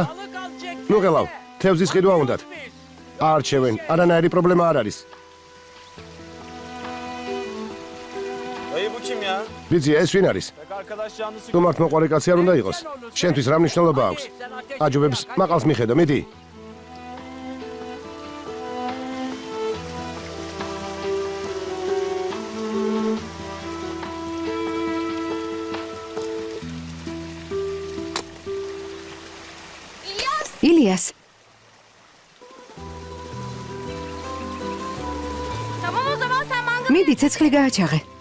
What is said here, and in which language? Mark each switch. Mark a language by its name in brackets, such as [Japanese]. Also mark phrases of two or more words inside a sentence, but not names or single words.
[Turkish] Balık alacak. [Georgian] ნუ ღელავ, თევზის ყიდვა უნდათ. არჩევენ, არანაირი პრობლემა არ არის. [Turkish] Dayı bu kim ya? [Georgian] ბიძია, ეს ვინ არის? [Turkish] Bak arkadaş canlısı. [Georgian] თუ მართ მოყარე კაცი არ უნდა იყოს. შენთვის რა მნიშვნელობა აქვს? აჯობებს მაყალს მიხედო, მიდი. ილიას, [Turkish] Tamam o zaman sen mangalı... [Georgian] მიდი ცეცხლი გააჩაღე.